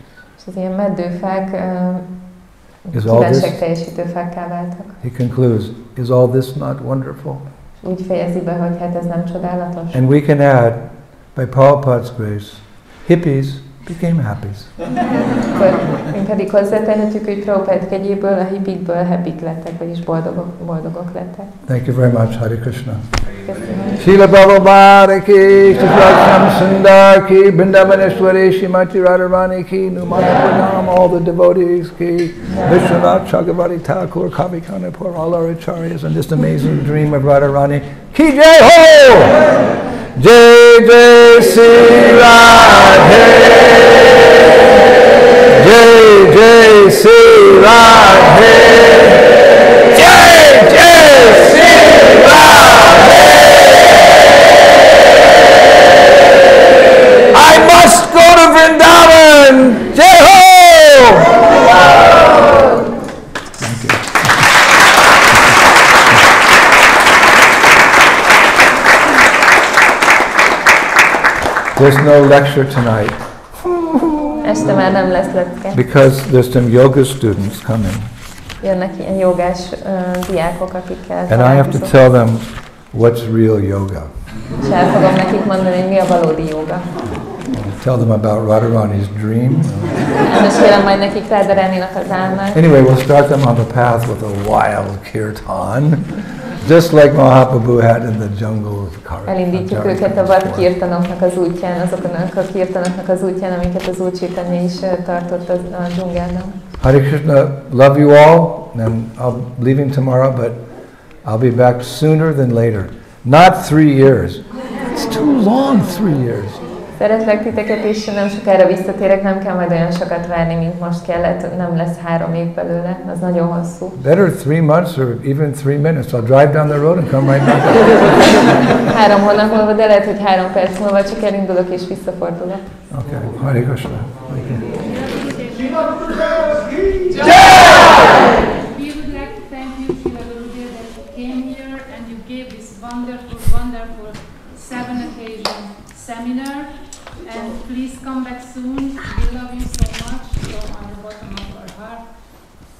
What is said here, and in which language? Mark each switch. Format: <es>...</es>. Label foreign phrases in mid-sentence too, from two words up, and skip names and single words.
<hu>És az ilyen meddőfák kívánságteljesítő fákká váltak.</hu> <en>He concludes, is all this not wonderful?</en> <hu>Úgy fejezi be, hogy hát ez nem csodálatos.</hu> <en>And we can add, by Prabhupada's grace, hippies became happies.</en> <hu>Akkor mi pedig hozzátehetjük, hogy Prabhupád kegyéből, a hippikből happyk lettek, vagyis boldogok lettek.</hu> <en>Thank you very much, Hare Krishna.</en> <hu>Köszönöm.</hu> <en>Srila Prabhupada ki, Shri Sundar ki, Vrindāvaneswari Srimati Radharani ki, Numana Pranam, all the devotees ki, Vishwanath Chakravarti Thakur, Kavi Kanapur, all our acharyas, and this amazing dream of Radharani.</en> <hi>की जय हो! जय जय श्री राधे! जय जय श्री राधे! जय जय श्री राधे!</hi> <en>I must go to Vrindavan!</en> <hi>जय हो!</hi> <en>Thank you. There's no lecture tonight.</en> <hu>Este már nem lesz lecke.</hu> <en>Because there's some yoga students coming.</en> <hu>jönnek ilyen jogás diákok, akikkel</hu> <en>and I have to tell them what's real yoga.</en> <hu>És el fogom nekik mondani, hogy mi a valódi joga.</hu> <en>Tell them about Radharani's dream.</en> <hu>Mesélem majd nekik Radharaninak az álmát.</hu> <en>Anyway, we'll start them on the path with a wild kirtan, just like Mahaprabhu had in the jungle of Karnataka.</en> <hu>Elindítjuk őket a vad kirtanoknak az útján, azoknak a kirtanoknak az útján, amiket az Úr Chaitanya is tartott a dzsungelben.</hu> <en>Hare Krishna, love you all, and I'm leaving tomorrow, but I'll be back sooner than later. Not 3 years. It's too long, 3 years.</en> <hu>Szeretlek titeket, és nem sokára visszatérek, nem kell majd olyan sokat várni, mint most kellett, nem lesz 3 év belőle, az nagyon hosszú.</hu> <en>Better 3 months or even 3 minutes. I'll drive down the road and come right back.</en> <hu>3 hónap múlva, de lehet, hogy 3 perc múlva csak elindulok és visszafordulok.</hu> <en>Okay, Hare Krishna. We would like to thank you, Srila Gurudev, that you came here and you gave this wonderful, wonderful 7 occasion seminar. And please come back soon. We love you so much from the bottom of our heart.</en>